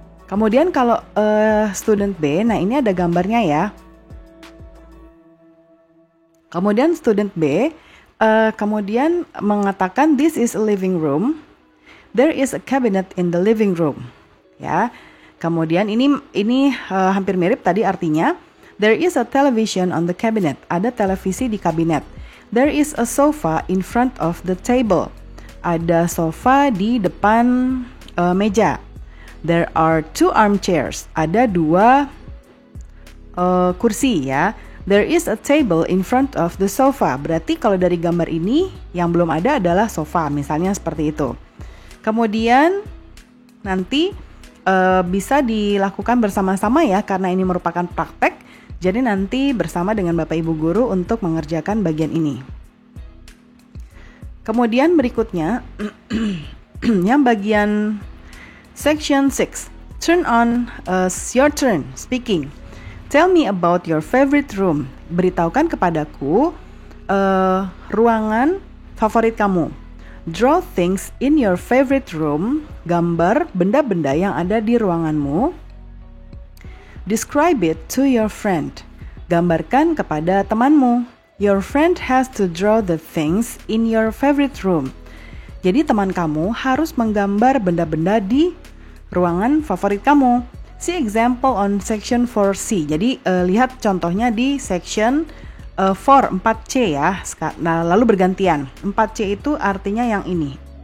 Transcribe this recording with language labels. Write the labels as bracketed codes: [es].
[id] Kemudian kalau student B, nah ini ada gambarnya ya. Kemudian student B, kemudian mengatakan [en] this is a living room. There is a cabinet in the living room. [id] Ya. Kemudian ini hampir mirip tadi artinya. [en] There is a television on the cabinet. [id] Ada televisi di kabinet. [en] There is a sofa in front of the table. [id] Ada sofa di depan meja. [en] There are 2 armchairs. [id] Ada 2 kursi ya. [en] There is a table in front of the sofa. [id] Berarti kalau dari gambar ini yang belum ada adalah sofa. Misalnya seperti itu. Kemudian nanti bisa dilakukan bersama-sama ya. Karena ini merupakan praktek. Jadi nanti bersama dengan Bapak Ibu Guru untuk mengerjakan bagian ini. Kemudian berikutnya, yang bagian section 6. [en] Turn on your turn speaking. Tell me about your favorite room. [id] Beritahukan kepadaku ruangan favorit kamu. [en] Draw things in your favorite room. [id] Gambar benda-benda yang ada di ruanganmu. [en] Describe it to your friend. [id] Gambarkan kepada temanmu. [en] Your friend has to draw the things in your favorite room. [id] Jadi teman kamu harus menggambar benda-benda di ruangan favorit kamu. [en] See example on section 4C. [id] Jadi lihat contohnya di section for 4C ya. Nah, lalu bergantian. 4C itu artinya yang ini.